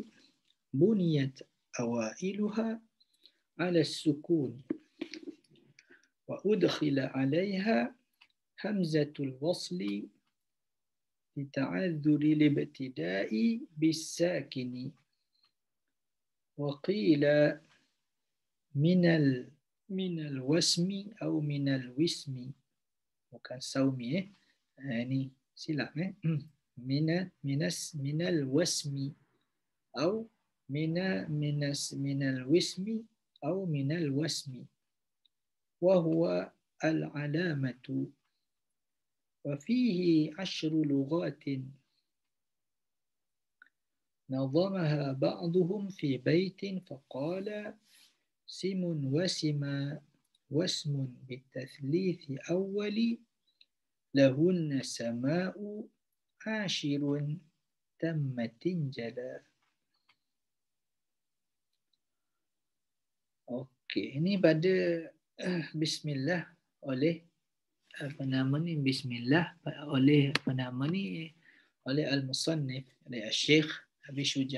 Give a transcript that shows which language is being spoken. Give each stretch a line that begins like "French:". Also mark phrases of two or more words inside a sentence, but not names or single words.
Arabic: بنيت أوائلها على السكون وأدخل عليها همزة الوصل لتعذر الابتداء بالساكن وقيل من الوسم أو من الوسم,
Malay: bukan saumi ini silap
Arabic: من الوسم أو من الوسم أو من الوسم وهو العلامة وفيه 10 لغات نظمها بعضهم في بيت فقال سم وسما واسم بالتثليث أول لهن سماء عاشر تمت جلا.
Malay: Okey, ini pada bismillah oleh bismillah oleh oleh al-musannif, oleh Syekh Abi Syuja'.